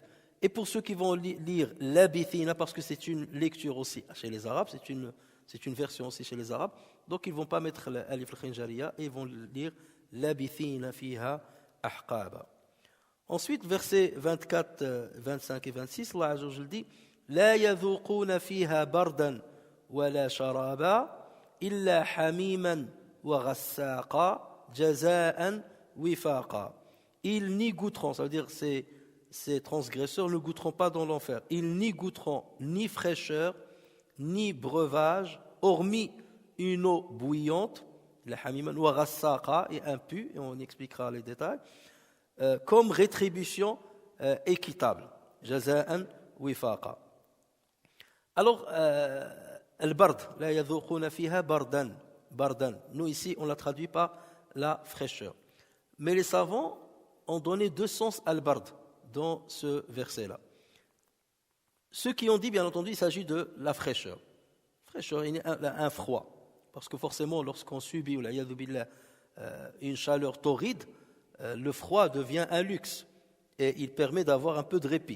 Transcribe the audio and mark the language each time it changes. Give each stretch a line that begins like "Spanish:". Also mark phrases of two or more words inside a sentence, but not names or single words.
French: Et pour ceux qui vont lire labithina, parce que c'est une lecture aussi chez les Arabes, c'est une version aussi chez les Arabes, donc ils ne vont pas mettre
Arabic: الألف الخنجرية
French: et ils vont lire
Arabic: لابثين فيها أحقابا.
French: Ensuite, versets 24, 25 et 26,
Arabic: الله عز وجل dit لا يذوقون فيها بردا ولا شرابا إلا حميما وغساقا جزاء وفاقا.
French: Ils n'y goûteront, ça veut dire ces transgresseurs ne goûteront pas dans l'enfer. Ils n'y goûteront ni fraîcheur, ni breuvage, hormis une eau bouillante,
Arabic: لا حميما وغساقا,
French: et impure, et on expliquera les détails, comme rétribution équitable.
Arabic: جزاء وفاقا. Alors, البرد لا يذوقون فيها بردا بردا.
French: Nous ici, on l'a traduit par la fraîcheur. Mais les savants ont donné deux sens al-bard dans ce verset-là. Ceux qui ont dit, bien entendu, il s'agit de la fraîcheur. Fraîcheur, un froid. Parce que forcément, lorsqu'on subit une chaleur torride, le froid devient un luxe et il permet d'avoir un peu de répit.